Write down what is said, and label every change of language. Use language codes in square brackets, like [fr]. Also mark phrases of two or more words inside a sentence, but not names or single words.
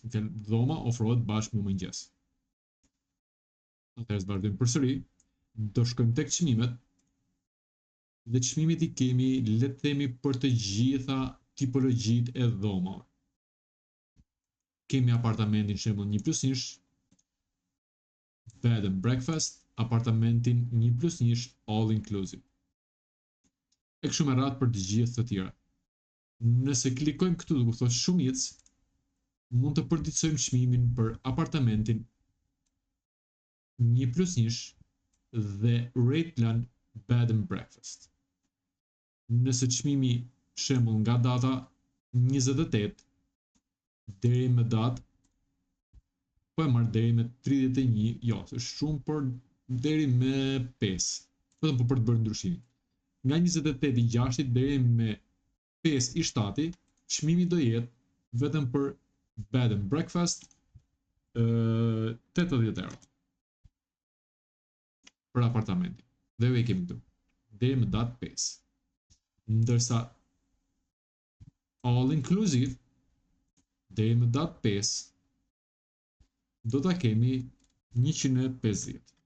[sq] Dhoma ofrohet bashkë me mëngjes. Atëherë vazhdojmë përsëri. Do shkojmë tek çmimet. Dhe çmimet i kemi, le të themi, për të gjitha tipologjitë e dhomave. Kemi apartamentin shembull 1+1, [en] bed and breakfast, apartamentin 1+1 all inclusive. [sq] E kështu me radhë për të gjithë të tjera. Nëse klikojmë këtu duke thotë shumicë, mund të përditësojmë çmimin për apartamentin 1+1 dhe [en] rate plan bed and breakfast. [sq] Nëse çmimi shembull nga data 28 deri me datë po e marr deri me 31, jo, është shumë, por deri me 5. Vetëm për të bërë ndryshimin. Nga 28/6 deri me 5/7 çmimi do jetë vetëm për [en] bed and breakfast [sq] 80 euro për apartamentin. Dhe e kemi këtu deri me datë 5. Ndërsa [en] all inclusive [sq] deri me datë 5 do ta kemi 150.